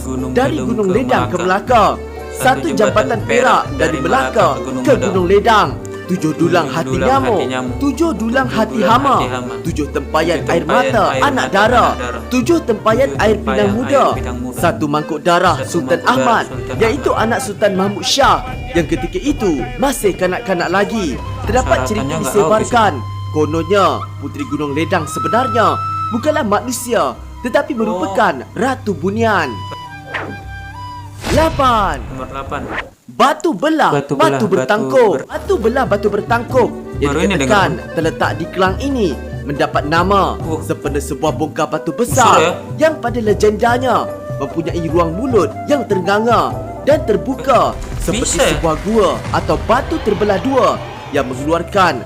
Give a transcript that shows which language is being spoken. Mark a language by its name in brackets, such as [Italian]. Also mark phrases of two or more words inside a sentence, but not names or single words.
[Malay] dari Gunung Ledang ke Melaka, satu jambatan perak dari Melaka ke Gunung Ledang, 7 dulang hati nyamuk, 7 dulang hati hama, 7 tempayan air mata anak dara, 7 tempayan air pinang muda, 1 mangkuk darah Sultan Ahmad, iaitu anak Sultan Mahmud Shah yang ketika itu masih kanak-kanak lagi. Terdapat cerita [Indonesian] Syaratannya nggak [Malay] disebarkan, kononnya Puteri Gunung Ledang sebenarnya bukanlah manusia tetapi merupakan Ratu Bunian. 8. Nomor 8. Batu belah, Batu batu belah, bertangkup. Batu belah, batu bertangkup yang Baru ini dikatakan dengar. terletak di Kelang ini mendapat nama sempena sebuah bongkar batu besar Besar, ya? yang pada legendanya mempunyai ruang mulut yang ternganga dan terbuka seperti [Indonesian] Bisa, ya? [Malay] sebuah gua atau batu terbelah dua yang mengeluarkan suara